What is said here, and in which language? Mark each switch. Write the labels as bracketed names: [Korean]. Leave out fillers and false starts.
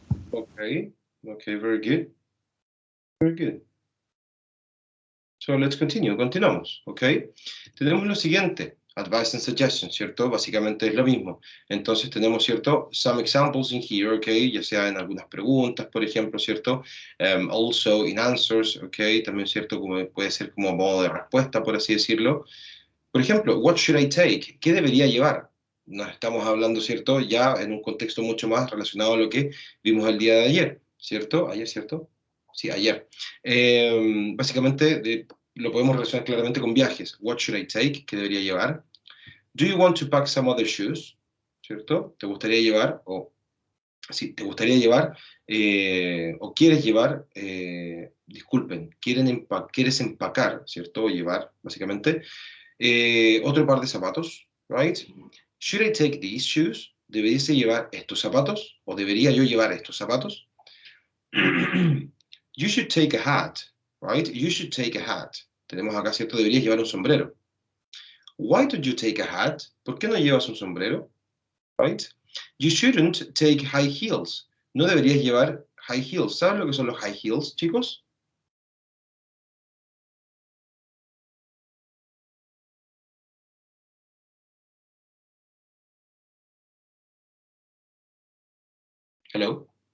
[English] Okay, okay, very good, very good. So let's continue, [Spanish] continuamos, [English] ¿ok? [Spanish] Tenemos lo siguiente, [English] advice and suggestions, [Spanish] ¿cierto? Básicamente es lo mismo. Entonces tenemos, ¿cierto? [English] Some examples in here, [Spanish] ¿ok? Ya sea en algunas preguntas, por ejemplo, ¿cierto? [English] Also in answers, [Spanish] ¿ok? También, ¿cierto? Como puede ser como modo de respuesta, por así decirlo. Por ejemplo, [English] what should I take? [Spanish] ¿Qué debería llevar? Nos estamos hablando, ¿cierto? Ya en un contexto mucho más relacionado a lo que vimos el día de ayer, ¿cierto? Ayer, ¿cierto? Sí, ayer. Básicamente lo podemos relacionar claramente con viajes. [English] What should I take? [Spanish] ¿Qué debería llevar? [English] Do you want to pack some other shoes? [Spanish] ¿Cierto? ¿Te gustaría llevar? O sí, ¿te gustaría llevar? O quieres llevar, disculpen, quieres empacar, ¿cierto? O llevar, básicamente. Otro par de zapatos, right? [English] Should I take these shoes? [Spanish] ¿Deberíase llevar estos zapatos? ¿O debería yo llevar estos zapatos? [English] You should take a hat, right? You should take a hat. [Spanish] Tenemos acá, ¿cierto? Deberías llevar un sombrero. [English] Why don't you take a hat? [Spanish] ¿Por qué no llevas un sombrero? [English] Right? You shouldn't take high heels. [Spanish] No deberías llevar high heels. ¿Sabes lo que son los high heels, chicos? [English] Hello.